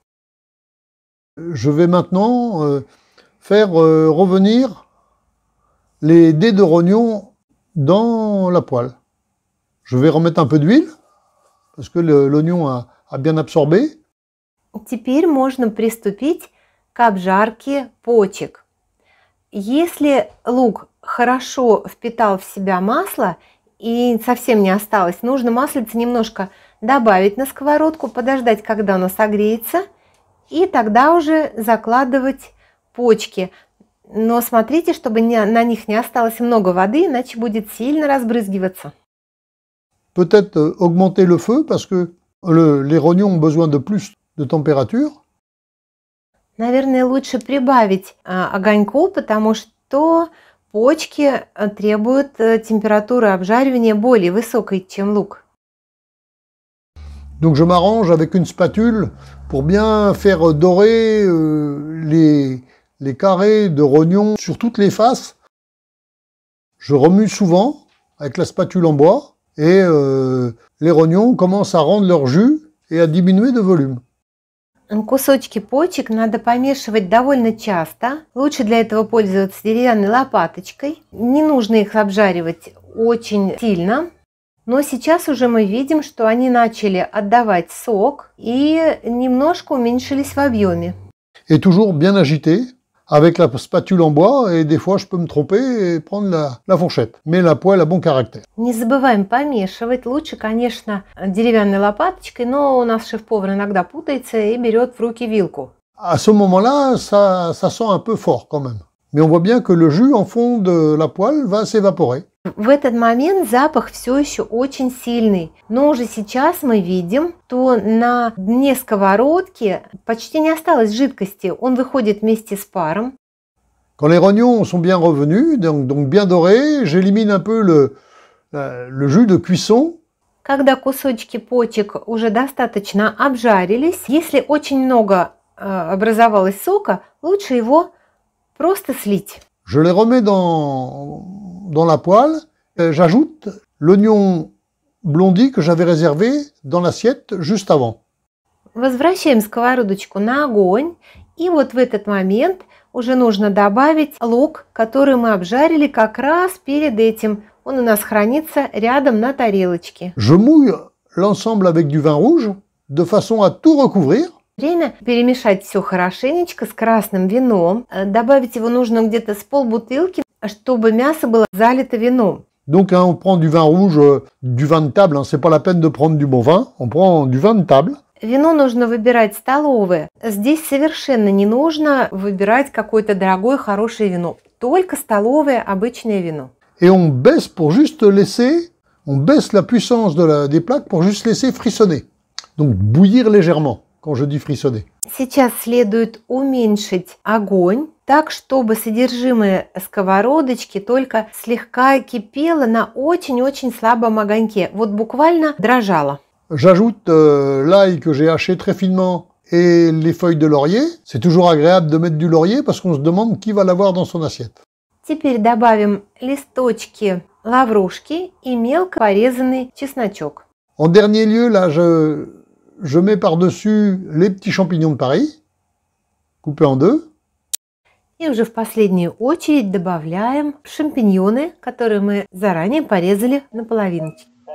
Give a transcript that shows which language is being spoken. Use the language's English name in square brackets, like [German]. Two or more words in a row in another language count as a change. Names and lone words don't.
[French] Je vais maintenant faire revenir les dés de rognon dans la poêle. Je vais remettre un peu d'huile, parce que l'oignon a bien absorbé. [Russian] Теперь можно приступить к обжарке почек. Если лук хорошо впитал в себя масло и совсем не осталось, нужно маслица немножко добавить на сковородку, подождать, когда оно согреется, и тогда уже закладывать почки. Но смотрите, чтобы на них не осталось много воды, иначе будет сильно разбрызгиваться. [French] Peut-être augmenter le feu, parce que les rognons ont besoin de plus de température. [Russian] Наверное, лучше прибавить огоньку, потому что почки требуют температуры обжаривания более высокой, чем лук. [French] Donc je m'arrange avec une spatule pour bien faire dorer les carrés de rognons sur toutes les faces. Je remue souvent avec la spatule en bois et les rognons commencent à rendre leur jus et à diminuer de volume. [Russian] Кусочки почек надо помешивать довольно часто. Лучше для этого пользоваться деревянной лопаточкой. Не нужно их обжаривать очень сильно. Но сейчас уже мы видим, что они начали отдавать сок и немножко уменьшились в объеме. [French] Et toujours bien agité avec la spatule en bois, et des fois je peux me tromper et prendre la fourchette. Mais la poêle a bon caractère. [Russian] Не забываем помешивать. Лучше, конечно, деревянной лопаточкой, но у нас шеф-повар иногда путается и берет в руки вилку. [French] À ce moment-là, ça sent un peu fort quand même. Mais on voit bien que le jus en fond de la poêle va s'évaporer. [Russian] В этот момент запах все еще очень сильный, но уже сейчас мы видим, что на дне сковородки почти не осталось жидкости, он выходит вместе с паром. [French] Quand les rognons sont bien revenus, donc bien dorés, j'élimine un peu le jus de cuisson. [Russian] Когда кусочки почек уже достаточно обжарились, если очень много образовалось сока, лучше его просто слить. [French] Je les remets dans la poêle, j'ajoute l'oignon blondi que j'avais réservé dans l'assiette juste avant. [Russian] Возвращаем сковородочку на огонь, и вот в этот момент уже нужно добавить лук, который мы обжарили как раз перед этим. Он у нас хранится рядом на тарелочке. [French] Je mouille l'ensemble avec du vin rouge, de façon à tout recouvrir. [Russian] Время перемешать все хорошенечко с красным вином. Добавить его нужно где-то с полбутылки, чтобы мясо было залито вином. [French] Donc on prend du vin rouge, du vin de table, c'est pas la peine de prendre du bon vin, on prend du vin de table. [Russian] Вино нужно выбирать столовое. Здесь совершенно не нужно выбирать какое-то дорогое, хорошее вино. Только столовое, обычное вино. [French] Et on baisse pour juste laisser, on baisse la puissance des plaques pour juste laisser frissonner. Donc bouillir légèrement. Quand je dis frissonner. [Russian] Сейчас следует уменьшить огонь, так, чтобы содержимое сковородочки только слегка кипело на очень-очень слабом огоньке. Вот буквально дрожало. [French] J'ajoute l'ail que j'ai haché très finement et les feuilles de laurier. C'est toujours agréable de mettre du laurier parce qu'on se demande qui va l'avoir dans son assiette. [Russian] Теперь добавим листочки лаврушки и мелко порезанный чесночок. [French] En dernier lieu, là, je mets par-dessus les petits champignons de Paris, coupés en deux. [Russian] И уже в последнюю очередь добавляем шампиньоны, которые мы заранее порезали на половиночки.